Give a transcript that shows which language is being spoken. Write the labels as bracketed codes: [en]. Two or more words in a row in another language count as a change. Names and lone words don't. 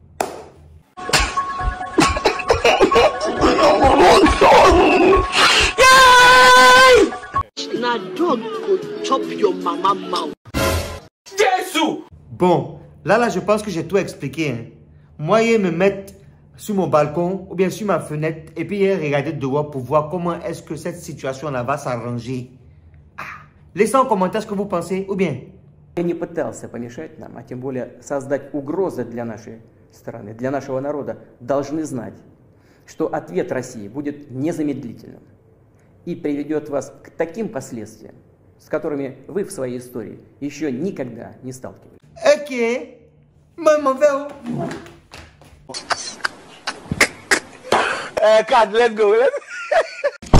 [fr] Bon, là, je pense que j'ai tout expliqué. Hein. Moi, ils me mettent sur mon balcon ou bien sur ma fenêtre et puis ils regardent dehors pour voir comment est-ce que cette situation-là va s'arranger. Laissez en commentaire ce que vous pensez ou bien. [ru] Я не пытался помешать нам, а тем более создать угрозы для нашей страны, для нашего народа, должны знать, что ответ России будет незамедлительным и приведет вас к таким последствиям, с которыми вы в своей истории еще никогда не сталкивались. [fr] Ok, maman, [en] God, let's go.